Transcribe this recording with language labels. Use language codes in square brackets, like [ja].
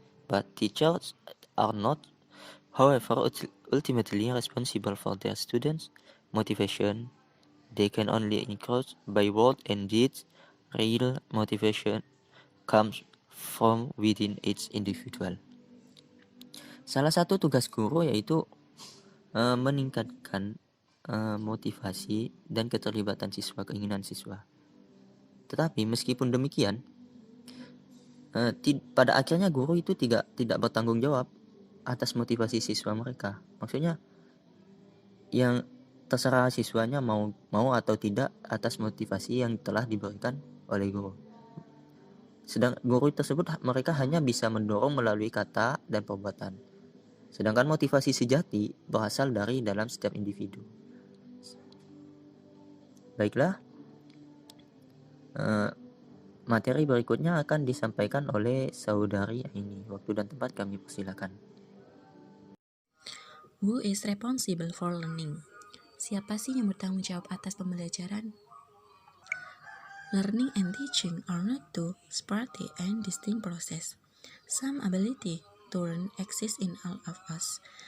[en] But teachers are not, however, ultimately responsible for their students' motivation. They can only encourage by word and deeds. Real motivation comes from within each individual. [id] Salah satu tugas guru yaitu meningkatkan motivasi dan keterlibatan siswa, keinginan siswa. Tetapi meskipun demikian, pada akhirnya guru itu tidak bertanggung jawab atas motivasi siswa mereka. Maksudnya yang terserah siswanya mau atau tidak atas motivasi yang telah diberikan oleh guru. Sedang guru tersebut mereka hanya bisa mendorong melalui kata dan perbuatan. Sedangkan motivasi sejati berasal dari dalam setiap individu. Baiklah, materi berikutnya akan disampaikan oleh saudari ini. Waktu dan tempat kami persilakan. [en] Who is responsible for learning? [id] Siapa sih yang bertanggung jawab atas pembelajaran? [en] Learning and teaching are not two separate and distinct processes. Some ability to learn exists in all of us.